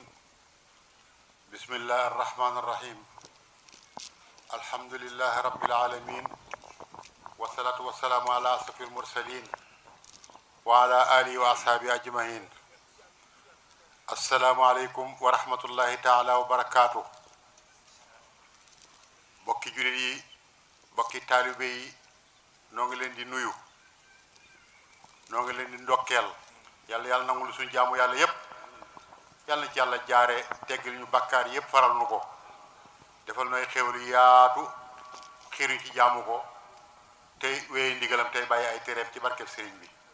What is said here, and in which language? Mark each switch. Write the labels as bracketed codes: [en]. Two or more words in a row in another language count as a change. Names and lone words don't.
[ar] بسم الله الرحمن الرحيم. الحمد لله رب العالمين، والصلاة والسلام على أشرف المرسلين وعلى آله وأصحابه أجمعين. السلام عليكم ورحمة الله تعالى وبركاته. [wo] bokki jullit yi bokki taalibe yi noo ngi leen di nuyu, noo ngi leen di ndokkeel. yàlla nangul suñu jaamu yàlla yépp, yàlla na ci yàlla jaare teggil ñu bakkaar yépp, faral nu ko, defal nooy xéwal yaatu, xiruñ ci jaamu ko tey wéy ndigalam tey bàyyi ay téreem ci barkeb sëriñ bi.